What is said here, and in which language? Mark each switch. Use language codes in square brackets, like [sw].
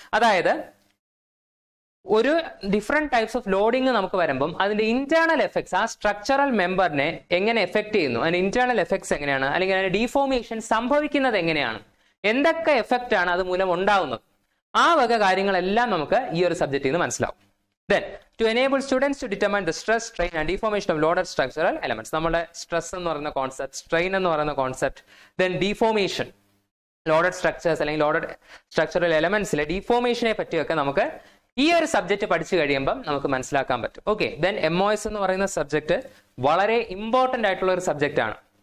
[ml] അതായത് ഒരു different types of loading നമുക്ക് വരുമ്പം അതിന്റെ ഇന്റേണൽ എഫക്ട്സ് ആ സ്ട്രക്ചറൽ മെമ്പറിനെ എങ്ങനെ എഫക്ട് ചെയ്യുന്നു, അതിന്റെ ഇന്റേണൽ എഫക്ട്സ് എങ്ങനെയാണ്, അല്ലെങ്കിൽ അതിന്റെ ഡിഫോർമേഷൻ സംഭവിക്കുന്നത് എങ്ങനെയാണ്, എന്തൊക്കെ എഫക്റ്റ് ആണ് അത് മൂലം ഉണ്ടാവുന്നത്, ആ വക കാര്യങ്ങളെല്ലാം നമുക്ക് ഈ ഒരു സബ്ജക്റ്റിൽ നിന്ന് മനസ്സിലാവും. [en] Then to enable students to determine the stress, strain and deformation of loaded structural elements. [ml] നമ്മുടെ സ്ട്രെസ് എന്ന് പറയുന്ന കോൺസെപ്റ്റ്, സ്ട്രെയിൻ എന്ന് പറയുന്ന concept, then deformation, loaded structures അല്ലെങ്കിൽ ലോഡഡ് സ്ട്രക്ചറൽ എലമെന്റ്സിലെ ഡിഫോർമേഷനെ പറ്റിയൊക്കെ നമുക്ക് ഈ ഒരു സബ്ജക്ട് പഠിച്ചു കഴിയുമ്പം നമുക്ക് മനസ്സിലാക്കാൻ പറ്റും. ഓക്കെ, ദെൻ MOS എന്ന് പറയുന്ന സബ്ജക്ട് വളരെ ഇമ്പോർട്ടന്റ് ആയിട്ടുള്ള ഒരു സബ്ജക്റ്റ് ആണ്.